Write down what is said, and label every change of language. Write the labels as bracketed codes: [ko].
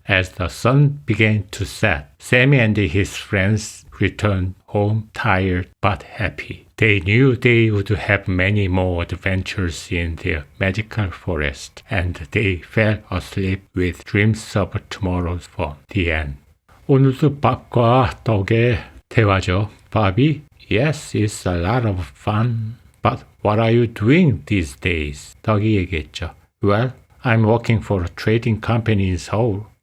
[en] As the sun began to set, Sammy and his friends returned home tired but happy. They knew they would have many more adventures in their magical forest, and they fell asleep with dreams of tomorrow's fun. The end. [ko] 오늘도 밥과 떡의 대화죠. [en] 밥이 Yes, it's a lot of fun. But what are you doing these days? [ko] 떡이 얘기했죠. [en] Well, I'm working for a trading company in Seoul.